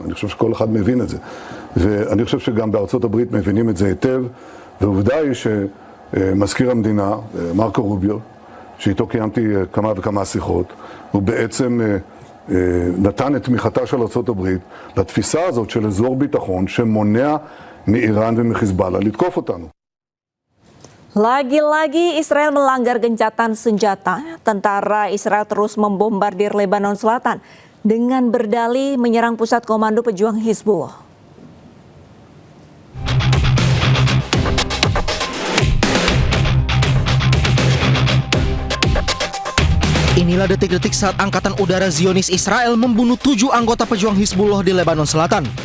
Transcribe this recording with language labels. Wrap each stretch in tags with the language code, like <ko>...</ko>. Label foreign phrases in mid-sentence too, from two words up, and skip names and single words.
<he>אני חושב שכל אחד מבין את זה. ואני חושב שגם בארצות הברית מבינים את זה היטב, ועובדה היא שמזכיר המדינה, מרקו רוביו, שאיתו קיימתי כמה וכמה שיחות, הוא בעצם נתן את תמיכתה של ארצות הברית לתפיסה הזאת של אזור ביטחון שמונע מאיראן ומחיזבאללה לתקוף אותנו.</he> <id>Lagi-lagi Israel melanggar gencatan senjata. Tentara Israel terus membombardir Lebanon Selatan dengan berdalih menyerang pusat komando pejuang Hizbullah. Inilah detik-detik saat Angkatan Udara Zionis Israel membunuh 7 anggota pejuang Hizbullah di Lebanon Selatan.</id>